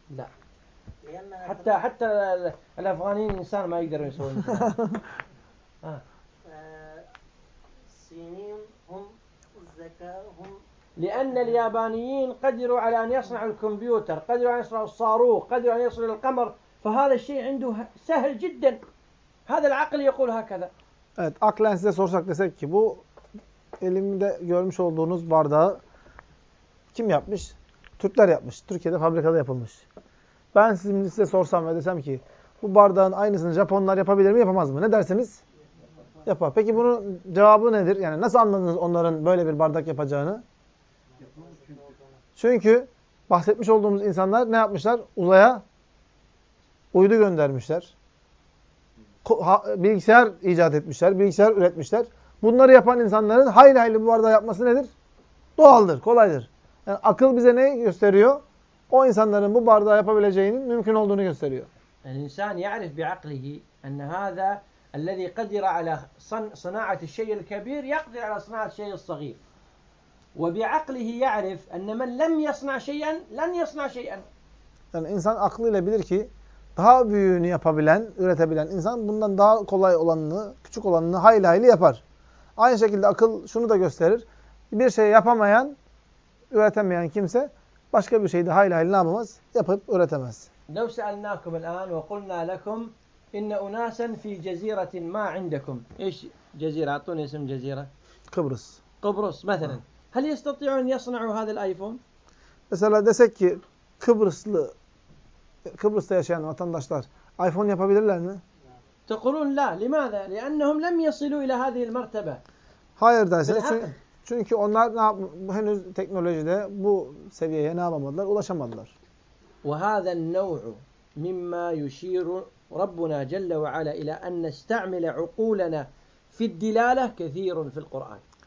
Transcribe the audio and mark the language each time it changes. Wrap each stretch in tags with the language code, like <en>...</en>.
<ar>لا حتى الافغانيين انسان ما يقدروا يسوون ها سنين هم الذكاء هم لان اليابانيين قدروا على ان يصنعوا الكمبيوتر قدروا على ان يصنعوا الصاروخ قدروا على ان يصلوا للقمر فهذا الشيء عنده سهل جدا هذا العقل يقول هكذا</ar> <tr>evet aklen size sorsak desek ki bu elimde görmüş olduğunuz bardağı kim yapmış Türkler yapmış Türkiye'de fabrikada yapılmış Ben size sorsam ve desem ki bu bardağın aynısını Japonlar yapabilir mi yapamaz mı? Ne dersiniz? Yapar. Peki bunun cevabı nedir? Yani nasıl anladınız onların böyle bir bardak yapacağını? Çünkü bahsetmiş olduğumuz insanlar ne yapmışlar? Uzaya uydu göndermişler. Bilgisayar icat etmişler. Bilgisayar üretmişler. Bunları yapan insanların hayli hayli bu bardağı yapması nedir? Doğaldır, kolaydır. Yani akıl bize ne gösteriyor? O insanların bu bardağı yapabileceğinin mümkün olduğunu gösteriyor. İnsan</tr> <ar>يعرف بعقله أن هذا الذي قدر على صناعة الشيء الكبير يقدر على صناعة الشيء الصغير. وبعقله يعرف أن من لم يصنع شيئا لن يصنع شيئا.</ar> <tr>Yani insan aklıyla bilir ki daha büyüğünü yapabilen, üretebilen insan bundan daha kolay olanını, küçük olanını hayli hayli yapar. Aynı şekilde akıl şunu da gösterir. Bir şeyi yapamayan, üretemeyen kimse Başka bir şeyi de hayli hayli ne yapamaz? Yapıp üretemez.</tr> <ar>لو سألناكم الآن وقلنا لكم إن أناسا في جزيرة ما عندكم إيش جزيرة؟ أعطوني اسم جزيرة. قبرص. قبرص مثلا. هل يستطيعون يصنعوا هذا الآيفون؟ مثلا</ar> <tr>desek ki Kıbrıs'ta yaşayan vatandaşlar iPhone yapabilirler mi?</tr> <ar>تقولون لا. لماذا؟ لأنهم لم يصلوا إلى هذه المرتبة.</ar> <tr>Hayır derseniz. Çünkü onlar henüz teknolojide bu seviyeye ne yapamadılar? Ulaşamadılar.</tr> <ar>وَهَذَا النَّوْعُ مِمَّا يُشِيرُ رَبُّنَا جَلَّ وَعَلَى إِلَى أَنْ نَسْتَعْمِلَ عُقُولَنَا فِي الدِّلَالَةِ كَثِيرٌ فِي الْقُرْآنِ</ar>